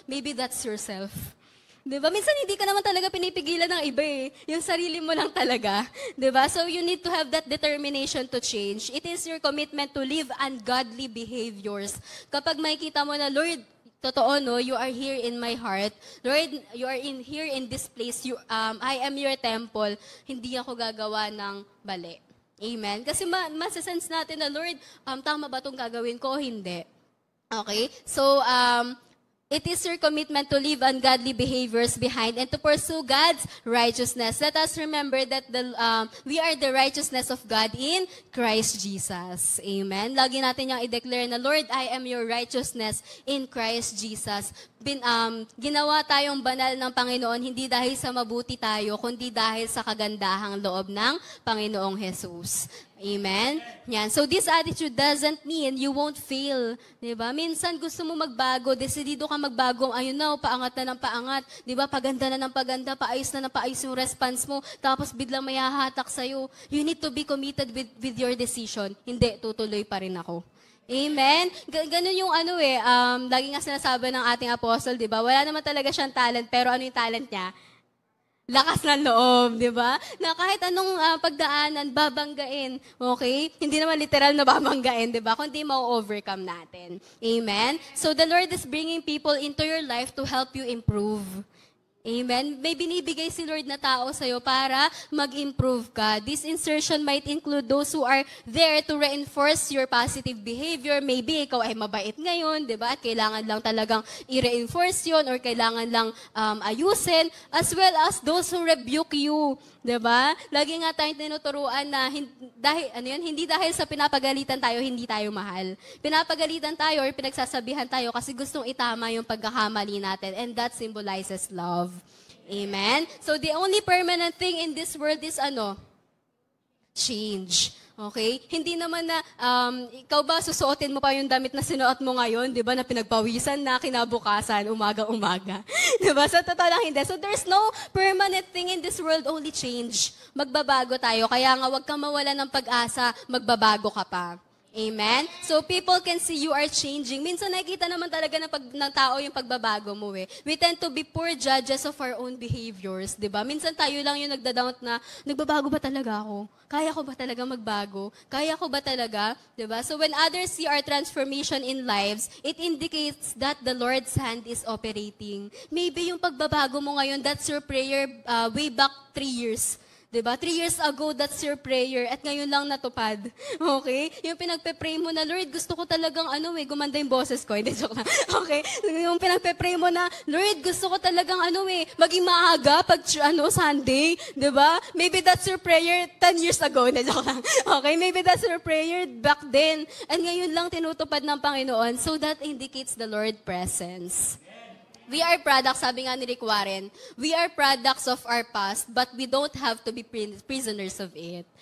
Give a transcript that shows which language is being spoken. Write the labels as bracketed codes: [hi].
[en] Maybe that's yourself. [tl] Diba? Minsan hindi ka naman talaga pinipigilan ng iba eh. Yung sarili mo lang talaga. Diba? [en] So you need to have that determination to change. It is your commitment to live ungodly behaviors. [tl] Kapag makikita mo na, Lord, totoo no, [en] you are here in my heart. Lord, you are here in this place. I am your temple. [tl] Hindi ako gagawa ng bali. Amen? Kasi masasense natin na, Lord, tama ba itong gagawin ko o hindi? Okay? [en] So, it is your commitment to leave ungodly behaviors behind and to pursue God's righteousness. Let us remember that we are the righteousness of God in Christ Jesus. Amen. [tl] Lagi natin yung i-declare na, [en] Lord, I am your righteousness in Christ Jesus. [tl] Ginawa tayong banal ng Panginoon hindi dahil sa mabuti tayo, kundi dahil sa kagandahang loob ng Panginoong Jesus. Amen? Yan. [en] So this attitude doesn't mean you won't fail. [tl] Diba? Minsan gusto mo magbago, desidido ka magbago, ayun na, paangat na ng paangat. Diba? Paganda na ng paganda, paayos na ng paayos yung response mo, tapos biglang may hahatak sa'yo. [en] You need to be committed with your decision. [tl] Hindi, tutuloy pa rin ako. Amen? Ganun yung lagi nga sinasabi ng ating apostle, diba? Wala naman talaga siyang talent, pero ano yung talent niya? Lakas ng loob, di ba? Na kahit anong pagdaanan, babanggain. Okay? Hindi naman literal na babanggain, di ba? Kundi ma-overcome natin. Amen? [en] So the Lord is bringing people into your life to help you improve. Amen? [tl] May binibigay si Lord na tao sa'yo para mag-improve ka. [en] This insertion might include those who are there to reinforce your positive behavior. [tl] Maybe ikaw ay mabait ngayon, di ba? At kailangan lang talagang i-reinforce yun or kailangan lang ayusin. [en] As well as those who rebuke you. [tl] Di ba? Lagi nga tayong tinuturuan na hindi dahil sa pinapagalitan tayo, hindi tayo mahal. Pinapagalitan tayo or pinagsasabihan tayo kasi gustong itama yung pagkakamali natin. [en] And that symbolizes love. Amen? So the only permanent thing in this world is change. [tl] Okay? Hindi naman na, ikaw ba susuotin mo pa yung damit na sinuot mo ngayon, di ba, na pinagpawisan na kinabukasan, umaga-umaga. Di ba? So, totoo lang hindi. [en] So, there's no permanent thing in this world, only change. [tl] Magbabago tayo. Kaya nga, huwag kang mawala ng pag-asa, magbabago ka pa. Amen? [en] So, people can see you are changing. [tl] Minsan nakikita naman talaga ng tao yung pagbabago mo eh. [en] We tend to be poor judges of our own behaviors, di ba? [tl] Minsan tayo lang yung nagda-doubt na, nagbabago ba talaga ako? Kaya ko ba talaga magbago? Kaya ko ba talaga? Di ba? [en] So, when others see our transformation in lives, it indicates that the Lord's hand is operating. Maybe [tl] yung pagbabago mo ngayon, [en] that's your prayer way back 3 years. Diba? 3 years ago, that's your prayer. [tl] At ngayon lang natupad. Okay? Yung pinagpe-pray mo na, Lord, gusto ko talagang gumanda yung boses ko. Hindi, joke lang. Okay? Yung pinagpe-pray mo na, Lord, gusto ko talagang maging maaga pag Sunday. Diba? [en] Maybe that's your prayer 10 years ago. [tl] Hindi, joke lang. [en] Okay? Maybe that's your prayer back then. [tl] And ngayon lang tinutupad ng Panginoon. [en] So that indicates the Lord's presence. We are products, [tl] sabi nga ni [en] Rick Warren, we are products of our past, but we don't have to be prisoners of it.